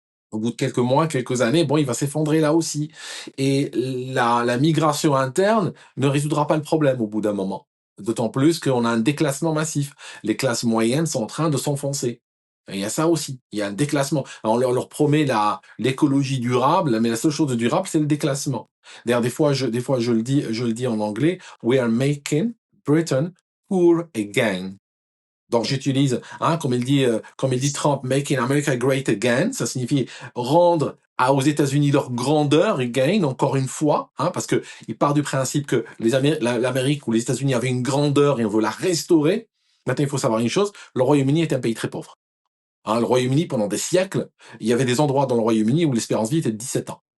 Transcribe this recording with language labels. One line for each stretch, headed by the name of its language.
French: Au bout de quelques mois, quelques années, bon, il va s'effondrer là aussi. Et la migration interne ne résoudra pas le problème au bout d'un moment. D'autant plus qu'on a un déclassement massif. Les classes moyennes sont en train de s'enfoncer. Et il y a ça aussi. Il y a un déclassement. Alors, on leur promet l'écologie durable, mais la seule chose de durable, c'est le déclassement. D'ailleurs, des fois, je le dis en anglais.
English: We are making Britain poor again.
French: Donc j'utilise, hein, comme il dit Trump,
English: Making America Great Again,
French: ça signifie rendre aux États-Unis leur grandeur again, encore une fois, hein, parce que il part du principe que l'Amérique ou les États-Unis avaient une grandeur et on veut la restaurer. Maintenant, il faut savoir une chose, le Royaume-Uni est un pays très pauvre. Hein, le Royaume-Uni, pendant des siècles, il y avait des endroits dans le Royaume-Uni où l'espérance de vie était de 17 ans.